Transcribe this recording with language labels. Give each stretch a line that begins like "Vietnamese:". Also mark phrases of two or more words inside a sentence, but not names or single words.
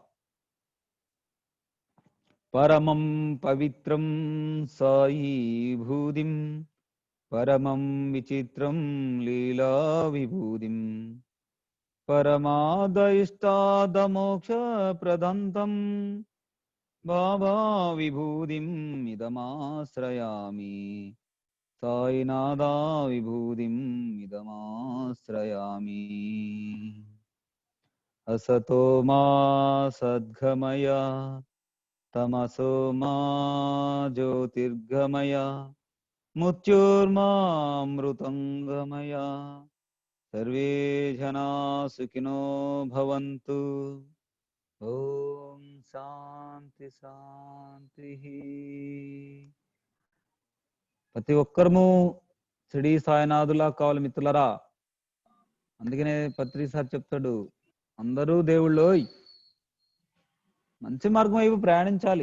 Sanskrit: పరమం పవిత్రం సాయి భూదిం, పరమం విచిత్రం లీలా విభూదిం, పరమాదయిష్టాదమోక్ష ప్రదంతం బాబా విభూదిం ఇదమాశ్రయామి. సాయినాథా విభూతిం ఇదమాశ్రయామి. असतो मा सद्गमय तमसो मा ज्योतिर्गमय मृत्योर्मामृतंगमय. सर्वे जना सुखिनो भवन्तु. ओम శాంతి శాంతి.
Telugu: ప్రతి ఒక్కరము షిరిడి సాయినాథులా కావాలి మిత్రులరా. అందుకనే పత్రి సార్ చెప్తాడు, అందరూ దేవుళ్ళోయ్. మంచి మార్గం వైపు ప్రయాణించాలి.